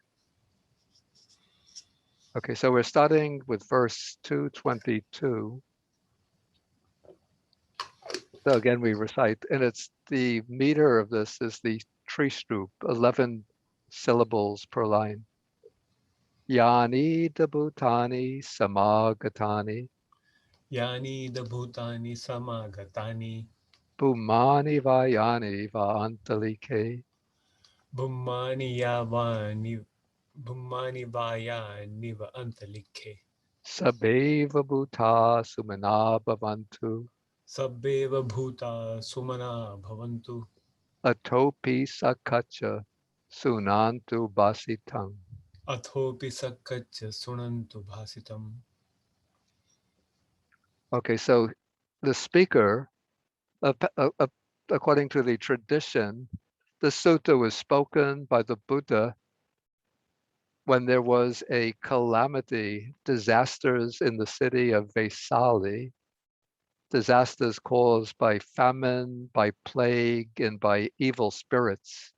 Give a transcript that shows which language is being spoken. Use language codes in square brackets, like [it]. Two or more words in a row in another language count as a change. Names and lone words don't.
[en] Okay, so we're starting with verse 222. So again, we recite, and it's the meter of this is the Tristup, 11 syllables per line. [pi] Yani dabhutani samagatani, Yani dabhutani samagatani, bhumani vayani vaantalike, Bhummani vayani va antalike, sabeva bhuta sumana bhavantu, Sabbeva bhuta sumana bhavantu, atopi sakacha sunantu basitam. Athopi sakkacha sunantu bhasitam. [en] Okay, so the speaker, according to the tradition, the sutta was spoken by the Buddha when there was a calamity, disasters in the city of Vesali, disasters caused by famine, by plague, and by evil spirits.